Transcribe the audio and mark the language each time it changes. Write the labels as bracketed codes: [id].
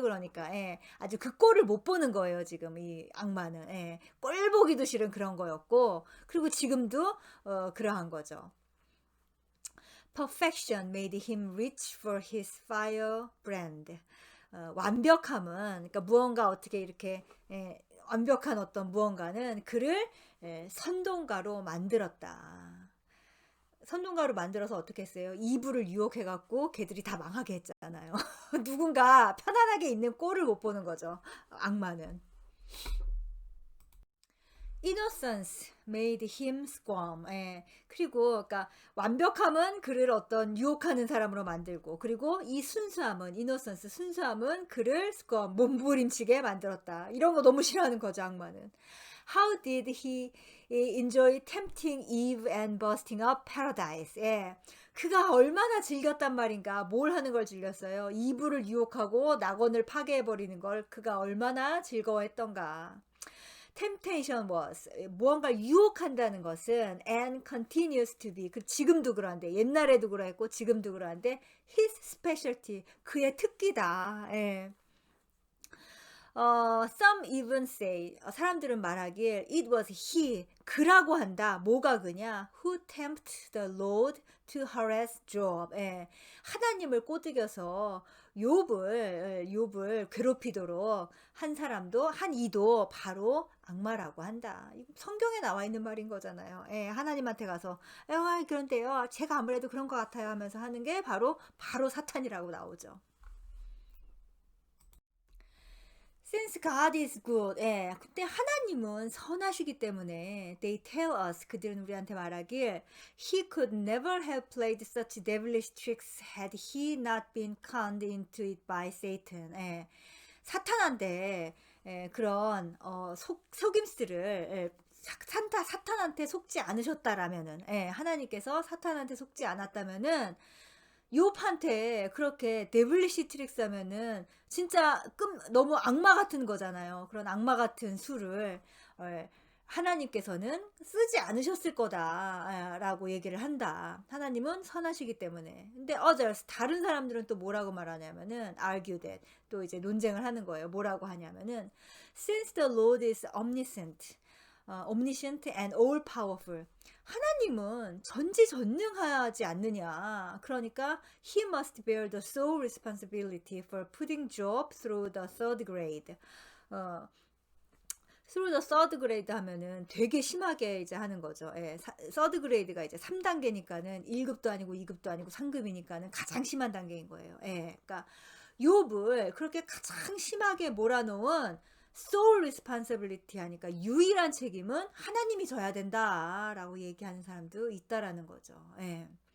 [ko] 그러니까 아주 그 꼴을 못 보는 거예요. 지금 이 악마는 꼴 보기도 싫은 그런 거였고 그리고 지금도 그러한 거죠. [en] Perfection made him reach for his firebrand. [ko] 완벽함은 그러니까 무언가 어떻게 이렇게 완벽한 어떤 무언가는 그를 선동가로 만들었다. 선동가로 만들어서 어떻게 했어요? 이불을 유혹해갖고 걔들이 다 망하게 했잖아요. 누군가 편안하게 있는 꼴을 못 보는 거죠. 악마는. [en] Innocence made him squirm. [ko] 예. 그리고 그러니까 완벽함은 그를 어떤 유혹하는 사람으로 만들고, 그리고 이 순수함은 innocence 순수함은 그를 squirm 몸부림치게 만들었다. 이런 거 너무 싫어하는 거죠, 악마는. [en] How did he enjoy tempting Eve and busting up paradise? [ko] 예. 그가 얼마나 즐겼단 말인가. 뭘 하는 걸 즐겼어요? 이브를 유혹하고 낙원을 파괴해버리는 걸 그가 얼마나 즐거워했던가. [en] Temptation was [ko] 무언가를 유혹한다는 것은 [en] and continues to be [ko] 지금도 그러한데 옛날에도 그랬고 지금도 그러한데 [en] his specialty [ko] 그의 특기다. 예. [en] Some even say [ko] 사람들은 말하길 [en] it was he [ko] 그라고 한다. 뭐가 그냐? [en] Who tempted the Lord to harass Job. [ko] 예. 하나님을 꼬드겨서 욥을 괴롭히도록 한 사람도 한 이도 바로 악마라고 한다. 성경에 나와 있는 말인 거잖아요. 예, 하나님한테 가서 그런데요 제가 아무래도 그런 것 같아요 하면서 하는 게 바로 사탄이라고 나오죠. [en] Since God is good. [ko] 예. 근데 하나님은 선하시기 때문에 [en] they tell us [ko] 그들은 우리한테 말하길 [en] he could never have played such devilish tricks had he not been conned into it by Satan. [ko] 예. 사탄한테 그런 속임수를 사탄한테 속지 않으셨다라면은 하나님께서 사탄한테 속지 않았다면은 욥한테 그렇게 데블리시 트릭스 하면은 진짜 너무 악마 같은 거잖아요. 그런 악마 같은 수를 하나님께서는 쓰지 않으셨을 거다라고 얘기를 한다. 하나님은 선하시기 때문에. 근데 [en] others [ko] 다른 사람들은 또 뭐라고 말하냐면은 [en] argue that [ko] 또 이제 논쟁을 하는 거예요. 뭐라고 하냐면은 [en] since the Lord is omniscient and all powerful [ko] 하나님은 전지전능하지 않느냐. 그러니까 [en] he must bear the sole responsibility for putting Job through the third grade. through the third grade [ko] 하면은 되게 심하게 이제 하는 거죠. 예, third grade가 이제 3단계니까는 1급도 아니고 2급도 아니고 3급이니까는 가장 심한 단계인 거예요. 예, 그러니까 욥을 그렇게 가장 심하게 몰아놓은 sole responsibility 하니까 유일한 책임은 하나님이 져야 된다라고 얘기하는 사람도 있다라는 거죠. 예.